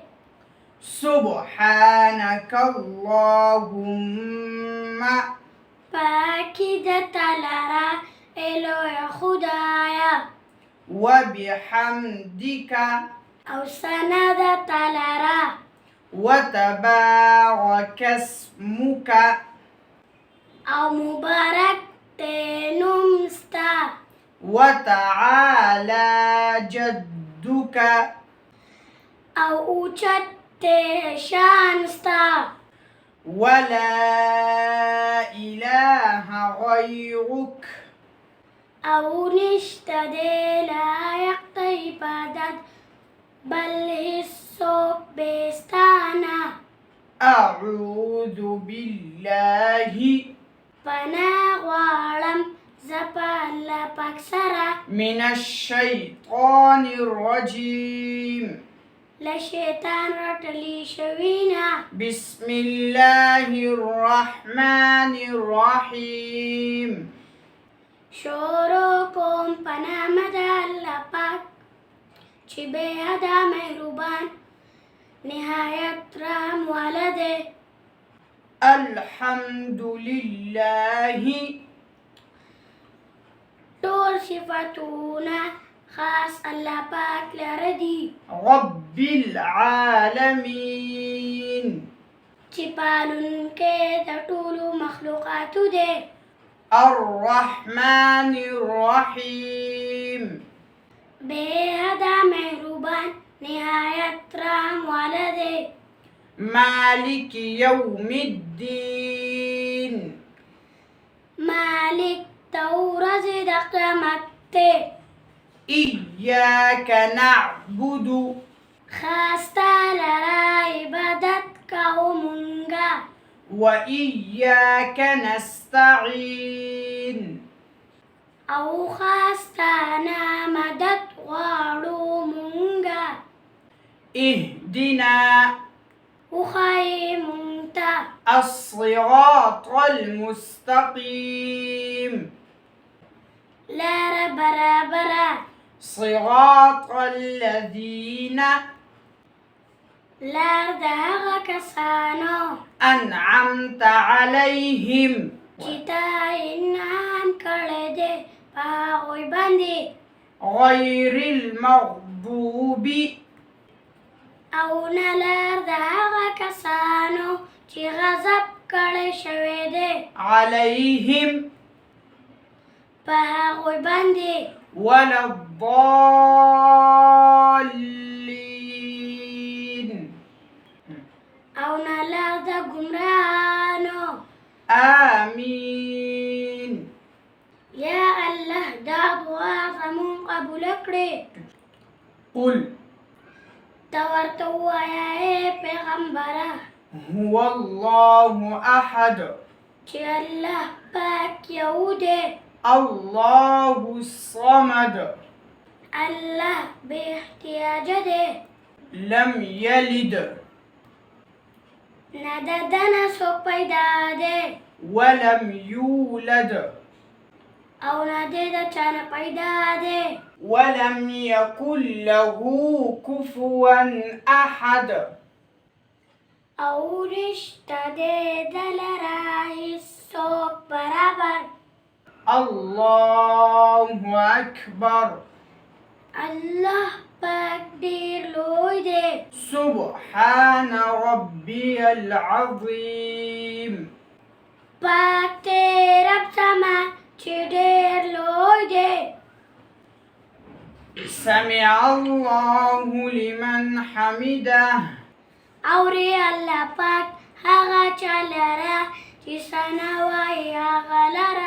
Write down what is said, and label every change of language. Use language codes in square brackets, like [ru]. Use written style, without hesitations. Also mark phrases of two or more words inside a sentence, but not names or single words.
[ar] سبحانك اللهم [ps] پاکی د تعالی الوی خدایا. [ar] وبحمدك [ps] او ثنا د تعالی. [ar] وتبارك اسمك [ps] او مبارک ته نوم ستا. [ar] وتعالى جدك [ps] او اوچت ته شان ستا. [ar] ولا إله غيرك [ps] او نشته دی لایق د عبادت بل هیڅوک بېستانه. [ar] أعوذ بالله [ps] پناه غواړم زه په الله پاک سره [ar] من الشيطان الرجيم. [ps] له شیطان رټلی شوي نه. [ar] بسم الله الرحمن الرحيم. [ps] شروع کوم په نامه د الله پاک چې بې حده مهربان نهایت رحم والا دی. [ar] الحمد لله [ps] ټول صفتونه خاص الله پاک لره دي. [ar] رب العالمين [ps] چې پالونکی د ټولو مخلوقاتو دی. [ar] الرحمن الرحيم [ps] بے حدا مهربان نهایت رحم والا دی. [ar] مالك يوم الدين [ps] مالک د ورځې د قیامت دی. [ar] إياك نعبد [ps] خاص تا لره عبادت کوو مونږه. [ar] وإياك نستعين [ps] او خاص تا نه مدد غواړو مونږه. [ar] اهدنا [ps] وښایې مونږ ته [ar] الصراط المستقيم [ps] لاره برابره. [ar] صراط الذين [ps] لار د هغه کسانو [ar] أنعمت عليهم [ps] چې تا انعام کړی دی په هغوی باندې. [ar] غير المغضوب [ps] او نه لار د هغه کسانو چې غضب کړی شوی دی [ar] عليهم [ps] په هغوی باندې. [ar] ولا الضالين [ps] او نه لار د ګمراهانو. [ar] آمين. [ps] یا الله دا دعا زمون قبول کړې. [ar] قل [ps] ته ورته ووایه ای پیغمبره [ar] هو الله أحد [ps] چې الله پاک یو دی. [ar] الله الصمد [ps] الله بې احتیاجه دی. [ar] لم يلد [ps] نه د ده نه څوک پیدا دی [ar] ولم يولد [ps] او نه دی د چا نه پیدا دی. [ar] ولم يكن له كفوا أحد [ps] او نشته دی د لره هېڅوک برابر. [ar] الله أكبر. [ps] الله پاک ډېر لوی دی. [ar] سبحان ربي العظيم. [ps] پاک دی رب زما چې ډېر لوی دی. [ar] سمع الله لمن حمده. [ps] اوري الله پاک هغه چا لره چې ثنا وایي هغه لره.